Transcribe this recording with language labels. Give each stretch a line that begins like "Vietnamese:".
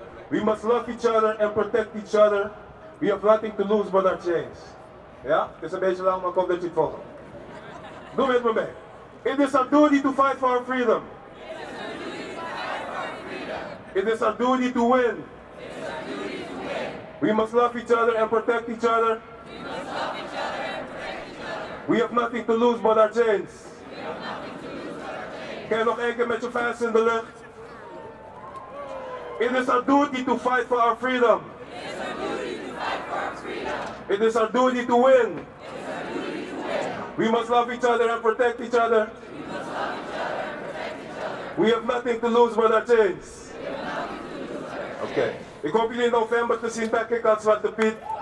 English: We must love each other and protect each other. We have nothing to lose but our chains.
Dutch: Ja, het is een beetje lang, maar ik hoop dat je het volgt. Doe met me mee.
English: It is our duty to fight for our freedom. It is our duty to win. We must love each other and protect each other. We have nothing to lose but our chains.
Dutch: Kijk nog één keer met je vuist in de lucht.
English: It is our duty to fight for our freedom. It is our duty to win. We must love each other and protect each other. We have nothing to lose but our chains. Okay.
Dutch: Ik hoop jullie in november te zien bij Kick-Out Zwarte Piet.